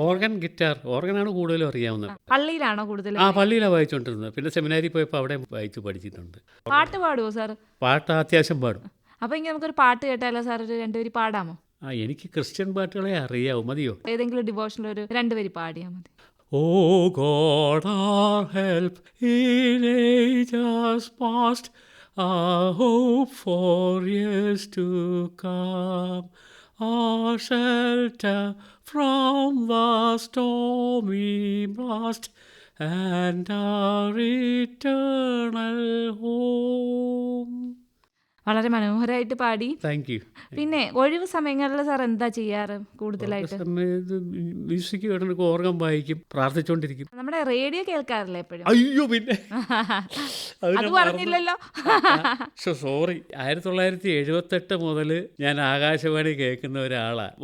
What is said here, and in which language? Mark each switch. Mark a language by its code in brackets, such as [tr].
[ml] Organ, guitar. ഓർഗനാണ് കൂടുതലും അറിയാവുന്നത്. പള്ളിയിലാണോ കൂടുതൽ? പള്ളിയിലാണ് വായിച്ചുകൊണ്ടിരുന്നത്. പിന്നെ സെമിനാരിൽ പോയപ്പോൾ അവിടെ വായിച്ചു പഠിച്ചിട്ടുണ്ട്. പാട്ട് പാടുമോ സാർ? പാട്ട് അത്യാവശ്യം പാടും. അപ്പൊ ഇങ്ങനെ നമുക്കൊരു പാട്ട് കേട്ടാലോ സാർ? ഒരു 2 വരി പാടാമോ? എനിക്ക് ക്രിസ്ത്യൻ പാട്ടുകളെ അറിയാവൂ. മതിയോ? ഏതെങ്കിലും ഡിവോഷനിൽ ഒരു 2 വരി പാടിയാൽ മതി. [en] Oh God, our help in ages past, our hope for years to come, our shelter from the stormy blast, and our eternal home. [ml] വളരെ മനോഹരമായിട്ട് പാടി. Thank you. പിന്നെ ഒഴിവ് സമയങ്ങളിൽ സാർ എന്താ ചെയ്യാറ് കൂടുതലായിട്ട്? മ്യൂസിക് കേട്ടിട്ട് ഓർഗൻ വായിക്കും, പ്രാർത്ഥിച്ചുകൊണ്ടിരിക്കും. നമ്മുടെ റേഡിയോ കേൾക്കാറില്ല എപ്പോഴും? അയ്യോ, പിന്നെ അത് പറഞ്ഞില്ലല്ലോ. സോറി. 1978 മുതൽ ഞാൻ ആകാശവാണി കേൾക്കുന്ന ഒരാളാണ്.